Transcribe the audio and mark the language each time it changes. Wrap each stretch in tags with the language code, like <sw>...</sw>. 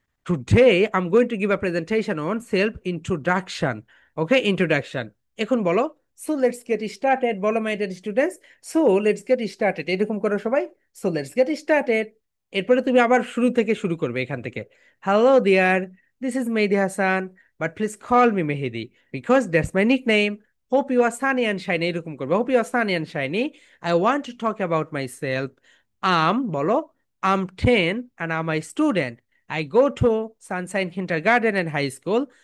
<en>Today I'm going to give a presentation on self introduction. Okay, introduction.</en> <bn>এখন বলো</bn> <en>so let's get started বলো my dear students, so let's get started</en> <bn>এরকম করো সবাই।</bn> <en>so let's get started।</en> <bn>এরপরে তুমি আবার শুরু থেকে শুরু করবে এখান থেকে।</bn> <en>hello dear, this is Mehdi Hassan, but please call me Mehdi because that's my nickname. hope you are sunny and shiny</en> <bn>এরকম করবে।</bn> <en>hope you are sunny and shiny. I want to talk about myself.</en> <bn>বলো</bn> <en>I'm 10 and I'm a student. I go to Sunshine Kindergarten and High School.</en>